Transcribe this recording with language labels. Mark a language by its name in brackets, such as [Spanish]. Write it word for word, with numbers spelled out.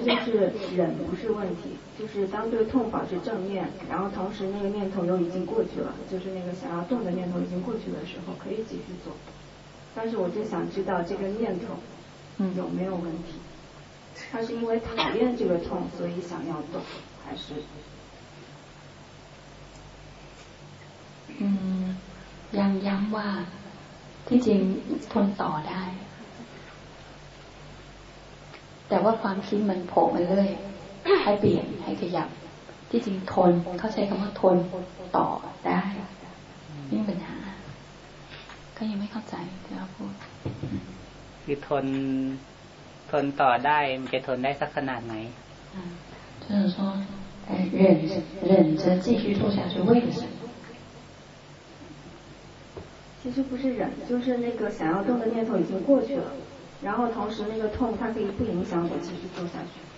[Chinese] 其实就是忍不是问题就是当对痛保持正念然后同时那个念头又已经过去了就是那个想要动的念头已经过去的时候可以继续做但是我就想知道这个念头有没有问题、嗯他是因为讨厌这个痛，所以想要动，还是？ [Thai] 嗯，ยังย้ำว่าที่จริงทนต่อได้แต่ว่าความคิดมันโผล่มาเรื่อยให้เปลี่ยนให้ขยับที่จริงทนเขาใช้คำว่าทนต่อได้นี่ปัญหาก็ยังไม่เข้าใจที่เราพูด คือทนทนต่อได้มันจะทนได้สักขนาดไหน [Chinese] 嗯就是说忍忍着继续做下去为什么其实不是忍就是那个想要动的念头已经过去了然后同时那个痛它可以不影响我继续做下去